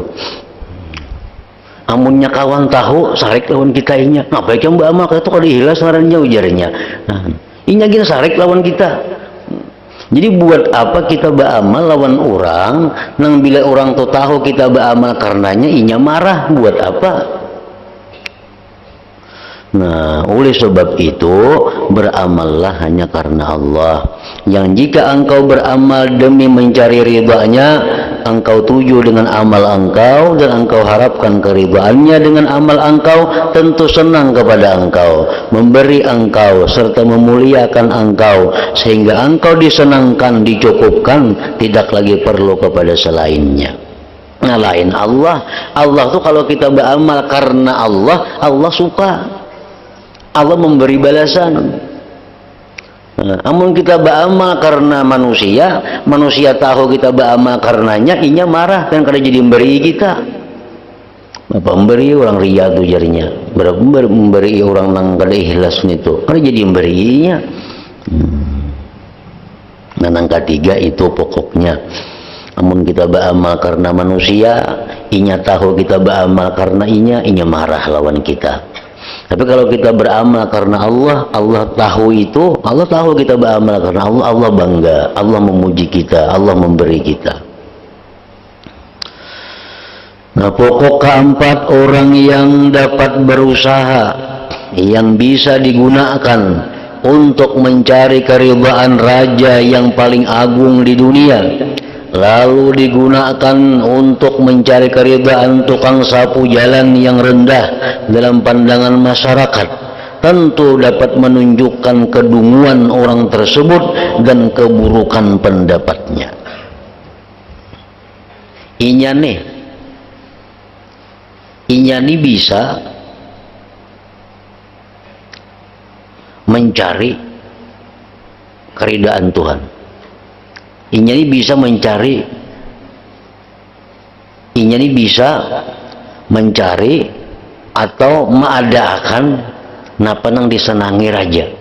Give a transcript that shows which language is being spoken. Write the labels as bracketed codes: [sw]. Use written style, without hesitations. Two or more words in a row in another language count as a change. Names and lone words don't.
[bjn] Amunnya kawan tahu sarik lawan kita inya, ngapain yang beramal itu kalau dihilas sarannya ujarnya. Nah, inya kita sarik lawan kita. Jadi buat apa kita beramal lawan orang, nang bila orang tuh tahu kita beramal karenanya inya marah, buat apa? [id] Nah, oleh sebab itu beramallah hanya karena Allah. Yang jika engkau beramal demi mencari ridha-Nya, engkau tuju dengan amal engkau dan engkau harapkan keridhaan-Nya dengan amal engkau, tentu senang kepada engkau, memberi engkau serta memuliakan engkau sehingga engkau disenangkan, dicukupkan, tidak lagi perlu kepada selainnya. Nah, lain Allah. Allah tuh kalau kita beramal karena Allah, Allah suka. Allah memberi balasan. [bjn] Namun kita beramal karena manusia, manusia tahu kita beramal karenanya, inya marah kan kada jadi memberi kita. Bapak memberi orang ria tuh jarinya, berapa memberi orang nang kada ikhlas itu, kada jadi memberinya. [id] Nah, yang ketiga itu pokoknya. [bjn] Namun kita beramal karena manusia, inya tahu kita beramal karena inya marah lawan kita. [id] Tapi kalau kita beramal karena Allah, Allah tahu itu, Allah tahu kita beramal karena Allah, Allah bangga, Allah memuji kita, Allah memberi kita. Nah, pokok keempat, orang yang dapat berusaha, yang bisa digunakan untuk mencari keridhaan raja yang paling agung di dunia, lalu digunakan untuk mencari keridhaan tukang sapu jalan yang rendah dalam pandangan masyarakat, tentu dapat menunjukkan kedunguan orang tersebut dan keburukan pendapatnya. [bjn] Inya nih bisa mencari keridhaan Tuhan. Inya ini bisa mencari atau mengadakan napa nang disenangi raja.